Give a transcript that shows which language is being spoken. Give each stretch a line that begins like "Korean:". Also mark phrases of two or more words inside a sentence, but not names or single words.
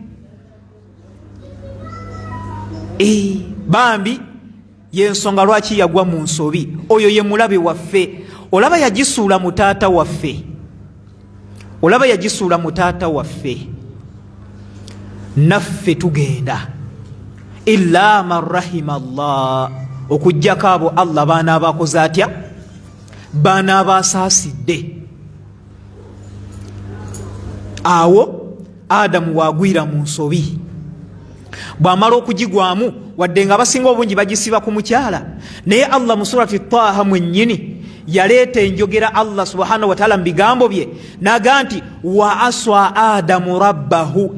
Ganda: Bambi yensonga lwaki yagwa mu nsobi. Oyo ye mulabe waffe. Olaba yagisuula mu taata waffe. Olaba yagisuula mu taata waffe. Naffe tugenda
Arabic: إلا من رحم الله,
Ganda: okujjako abo Allah baana abakoze atya baana abasaasidde. Awo Adamu wagwira mu nsobi. Bw'amala okugigwamu wadde nga abasinga obungi bagisiba ku mukyala, naye Allah mu surati Taha mwennyini yaleeta enjogera Allah
Arabic: سبحانه وتعالى
Ganda: mu bigambo bye naga nti
Arabic: وعصى آدم ربه.